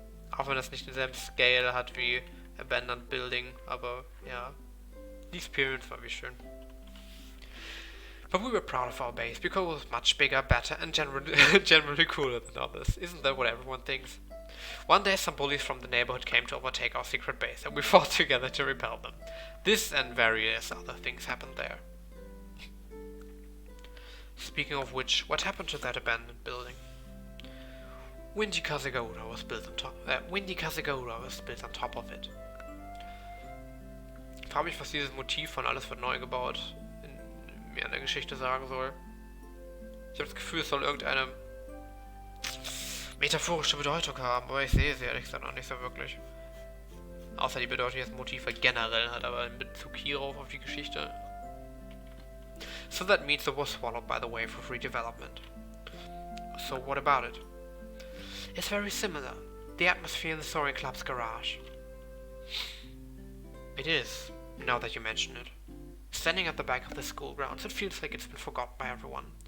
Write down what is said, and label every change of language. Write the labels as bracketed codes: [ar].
[de] Auch wenn das nicht denselben Scale hat wie Abandoned Building, aber ja. Die Experience war wie schön. [en] But we were proud of our base because it was much bigger, better, and generally cooler than others. Isn't that what everyone thinks? One day some bullies from the neighborhood came to overtake our secret base, and we fought together to repel them. This and various other things happened there. Speaking of which, what happened to that abandoned building? DieKatzenoma was built on top of it. [de] Ich frage mich, was dieses Motiv von alles wird neu gebaut mir an der Geschichte sagen soll. Ich habe das Gefühl, es soll irgendeine metaphorische Bedeutung haben, aber ich sehe sie ehrlich gesagt noch nicht so wirklich. Außer die Bedeutung, die das Motiv halt generell hat, aber in Bezug hierauf auf die Geschichte. [en] So that means it was swallowed by the wave of redevelopment. So what about it? It's very similar. The atmosphere in the Soaring Club's garage. It is, now that you mention it. Standing at the back of the school grounds, it feels like it's been forgotten by everyone.